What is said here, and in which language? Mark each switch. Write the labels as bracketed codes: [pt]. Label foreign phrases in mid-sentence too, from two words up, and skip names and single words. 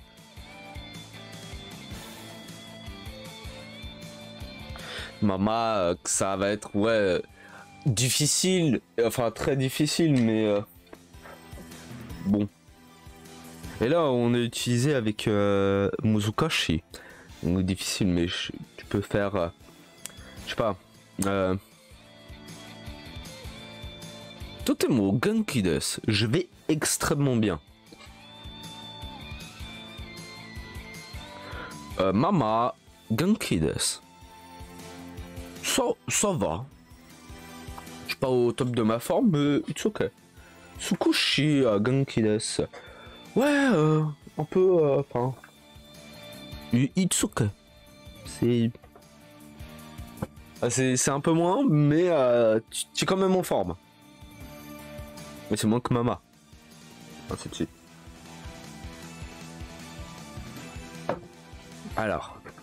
[fr] Mama, ça va être ouais difficile, enfin très difficile, mais bon. Et là, on a utilisé avec Muzukashi. Donc difficile, mais tu peux faire, je sais pas. [ja] とても元気です. [fr] Je vais extrêmement bien. [ja] まあまあ元気です. [fr] Ça va. Je suis pas au top de ma forme, mais [en] it's ok. [ja] 少し元気です. [fr] Ouais, un peu, enfin. [en] It's ok. [fr] C'est. C'est un peu moins, mais tu es quand même en forme. Mais c'est moins que Mama. Ainsi de suite. Alors.